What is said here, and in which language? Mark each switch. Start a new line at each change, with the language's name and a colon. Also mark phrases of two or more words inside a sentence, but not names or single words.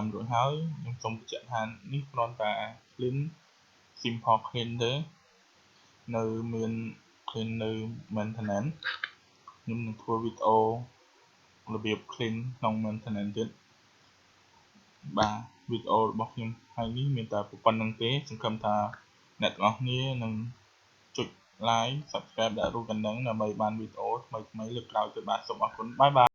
Khmer: រួចហើយខ្ញុំសូមបញ្ជាក់ថានេះគ្រាន់តែ
English: clean simple clean
Khmer: ទេនៅមាន clean នៅ maintenance ខ្ញុំនឹងធ្វើវីដេអូរបៀប clean ក្នុង maintenance ទៀតបាទវីដេអូរបស់ខ្ញុំថ្ងៃនេះមានតែប៉ុណ្្នឹងទេសង្ឃឹមថាអ្នកទាំងអស់គ្នានឹងចុច
English: like subscribe
Khmer: ដាក់រូបកណ្ដឹងដើម្បីបានវីដេអូថ្មីៗលើកក្រោយទៀតបាទសូមអរគុណបាយបាយ